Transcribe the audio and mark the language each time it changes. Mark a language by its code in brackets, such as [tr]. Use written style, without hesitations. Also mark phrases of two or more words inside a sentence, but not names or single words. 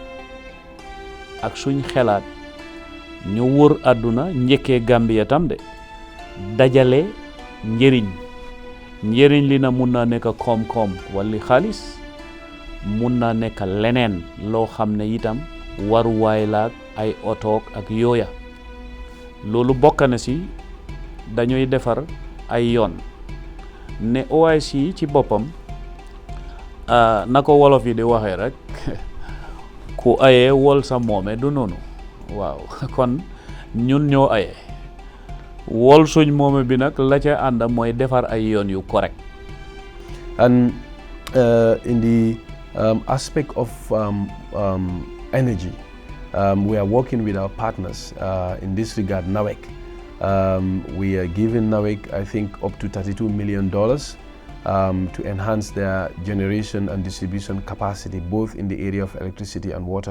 [wo] ak suñ xelaat ñu wër àdduna njëkkee Gambia tam de dajale njëriñ njëriñ li na mun naa nekk koom-koom wala xaalis mun naa nekk leneen loo xam ne itam waruwaay la ay otoog ak yooya loolu bokk na si dañuy defar ay yoon ne OIC ci boppam na ko wolof yi di waxee rek ku ayee wol sa moome du noonu waaw kon ñun ñoo ayee wol suñ moome bi nag la ca ànd mooy defar ay yoon yu correct. [en] And in the aspect of energy, we are working with our partners in this regard, NAWEC. We are giving NAWEC, I think, up to $32 million to enhance their generation and distribution capacity, both in the area of electricity and water.